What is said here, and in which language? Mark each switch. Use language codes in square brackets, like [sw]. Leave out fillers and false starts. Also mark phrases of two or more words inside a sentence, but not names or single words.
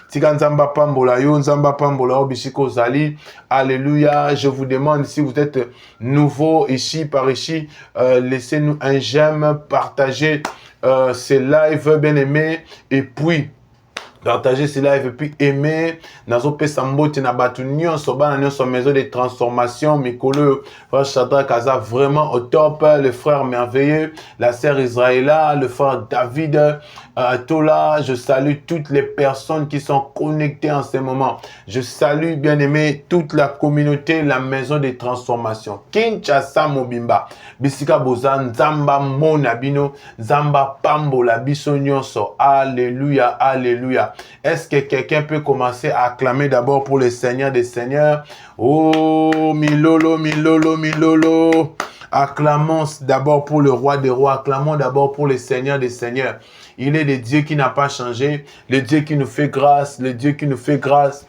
[fr] Alléluia. Je vous demande, si vous êtes nouveau ici, par ici, laissez-nous un j'aime, partagez ces lives bien aimés et puis partager ces lives et puis aimer [ln] nazo pesa mbote na batu nyonso bana nyonso [fr] maison de transformation mikolo frère Shadrach Kaza vraiment au top, le frère merveilleux, la sœur Israëla, le frère David Tola. Je salue toutes les personnes qui sont connectées en ce moment. Je salue bien aimé toute la communauté, la maison de transformation Kinshasa [ln] Mobimba bisika boza nzamba mona bino nzamba pambola biso nyonso. [fr] Alléluia, alléluia. Est-ce que quelqu'un peut commencer à acclamer d'abord pour le Seigneur des Seigneurs? [ln] Oh, Milolo, Milolo, Milolo. [fr] Acclamons d'abord pour le Roi des Rois. Acclamons d'abord pour le Seigneur des Seigneurs. Il est le Dieu qui n'a pas changé, le Dieu qui nous fait grâce, le Dieu qui nous fait grâce.